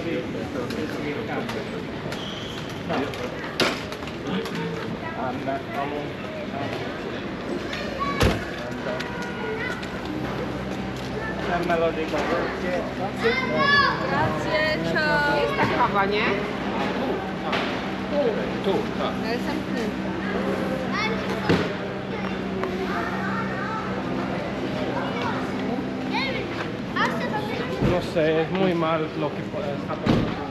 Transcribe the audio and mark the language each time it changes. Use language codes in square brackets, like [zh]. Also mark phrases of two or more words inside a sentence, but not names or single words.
[en] Anna, melody [it] Grazie, ciao. [pl] Jest ta kawa, nie? Tu, tak. Ale zamknięta. [es] No sé, es muy mal lo que está pasando.